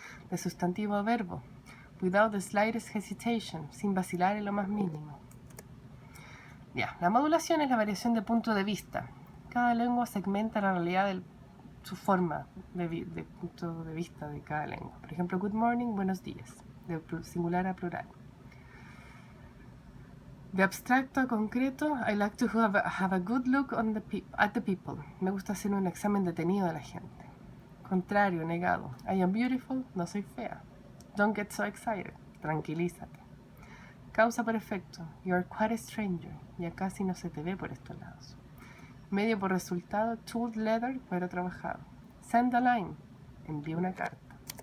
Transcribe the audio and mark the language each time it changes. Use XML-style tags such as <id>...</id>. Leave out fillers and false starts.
<es>De sustantivo a verbo,</es> <en>without the slightest hesitation,</en> <es>sin vacilar en lo más mínimo. Ya, la modulación es la variación de punto de vista. Cada lengua segmenta la realidad de su forma de punto de vista de cada lengua. Por ejemplo,</es> <en>good morning,</en> <es>buenos días, de singular a plural. De abstracto a concreto,</es> <en>I like to have a good look at the people.</en> <es>Me gusta hacer un examen detenido de la gente. Contrario, negado.</es> <en>I am beautiful,</en> <es>no soy fea.</es> <en>Don't get so excited,</en> <es>tranquilízate. Causa por efecto,</es> <en>you are quite a stranger,</en> <es>ya casi no se te ve por estos lados. Medio por resultado,</es> <en>tooled leather,</en> <es>cuero trabajado.</es> <en>Send a line,</en> <es>envía una carta.</es>